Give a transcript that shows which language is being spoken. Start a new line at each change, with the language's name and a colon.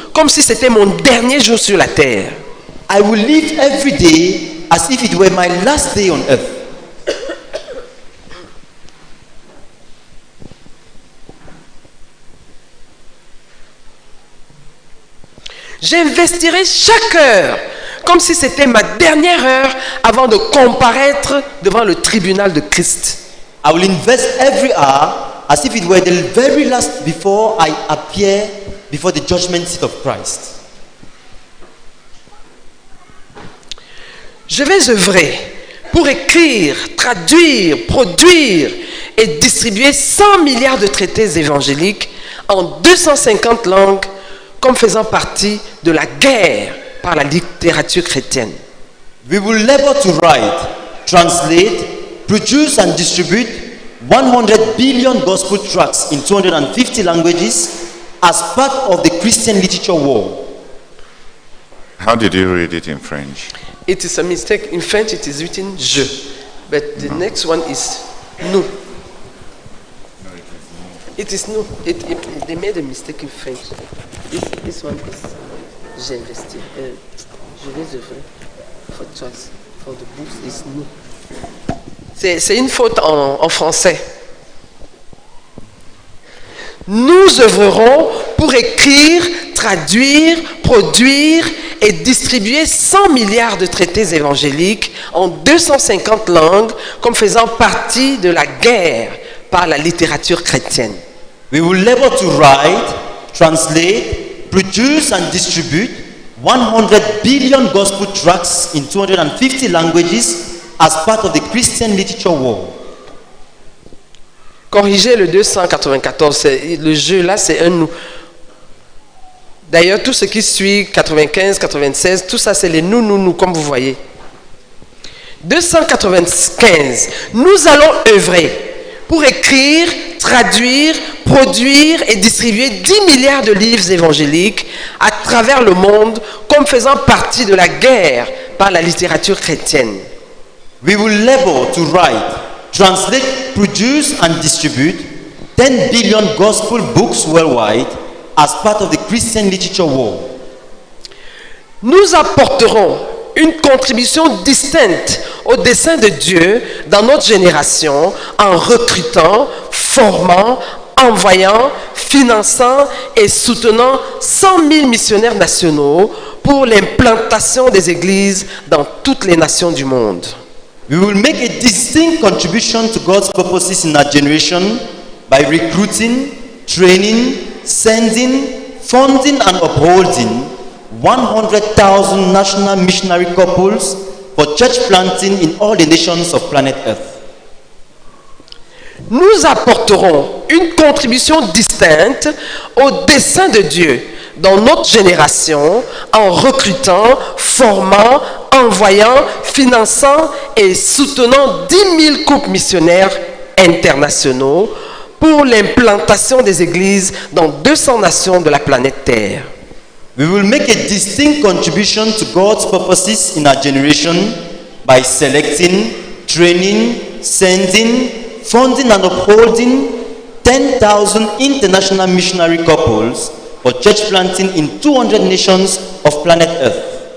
French: comme si c'était mon dernier jour sur la terre.
English: I will live every day as if it were my last day on earth.
French: J'investirai chaque heure comme si c'était ma dernière heure avant de comparaître devant le tribunal de Christ.
English: I will invest every hour as if it were the very last before I appear before the judgment seat of Christ.
French: Je vais œuvrer pour écrire, traduire, produire et distribuer 100 milliards de traités évangéliques en 250 langues comme faisant partie de la guerre par la littérature chrétienne.
English: We will labor to write, translate, produce and distribute 100 billion gospel tracts in 250 languages as part of the Christian literature war. How did you read it in French? It is a mistake. In French it is written je, but the next one is nous. It is nous. They made a mistake in French. This one is
French: j'investis. Je vais œuvrer.
English: For choice. For the books is nous.
French: C'est une faute en français. Nous œuvrerons pour écrire, traduire, produire et distribuer 100 milliards de traités évangéliques en 250 langues comme faisant partie de la guerre par la littérature chrétienne.
English: We will labor to write, translate, produce and distribute 100 billion gospel tracts in 250 languages as part of the Christian literature war.
French: Corriger le 294, le jeu là c'est un nous. D'ailleurs tout ce qui suit 95, 96, tout ça c'est les nous comme vous voyez. 295, nous allons œuvrer pour écrire, traduire, produire et distribuer 10 milliards de livres évangéliques à travers le monde comme faisant partie de la guerre par la littérature chrétienne.
English: We will labor to write, translate, produce and distribute 10 billion gospel books worldwide as part of the Christian literature war.
French: Nous apporterons une contribution distincte au dessein de Dieu dans notre génération en recrutant, formant, envoyant, finançant et soutenant 100 000 missionnaires nationaux pour l'implantation des églises dans toutes les nations du monde.
English: We will make a distinct contribution to God's purposes in our generation by recruiting, training, sending, funding and upholding 100,000 national missionary couples for church planting in all the nations of planet Earth.
French: Nous apporterons une contribution distincte au dessein de Dieu dans notre génération en recrutant, formant, envoyant, finançant et soutenant 10 000 couples missionnaires internationaux pour l'implantation des églises dans 200 nations de la planète Terre.
English: We will make a distinct contribution to God's purposes in our generation by selecting, training, sending, funding and upholding 10,000 international missionary couples for church planting in 200 nations of planet Earth.